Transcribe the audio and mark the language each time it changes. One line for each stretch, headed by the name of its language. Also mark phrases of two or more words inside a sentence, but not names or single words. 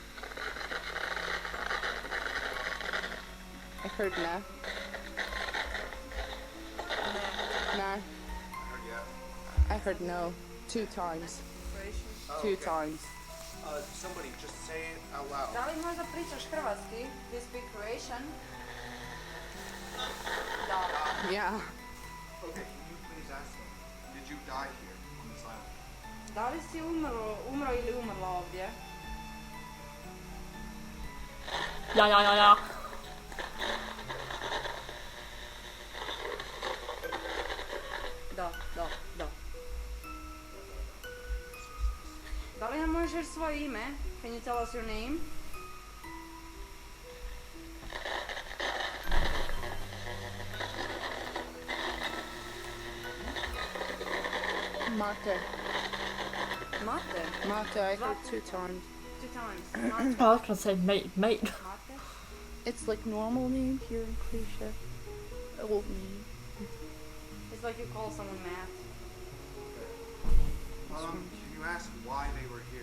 English: I heard nah. Nah. I heard yeah. I heard no. 2 times. Croatian. Oh, 2 okay. times. Somebody just say it out loud.
Croatian: Da li možda pričaš hrvatski?
English: Do you speak Croatian? Da. Yeah. Okay, can you please ask them? Did you die here on this island?
Croatian: Da li si umro ili umrla ovdje? Ja. Da. Da li nam možeš reći svoje ime?
English: Can you tell us your name? Mate. Mate. Mate, I heard 2 times. 2 times. Mate. Oh, I was gonna say mate. Mate. It's like normal name here in Croatia. Old name. It's like you call someone Matt. Can you ask why they were here?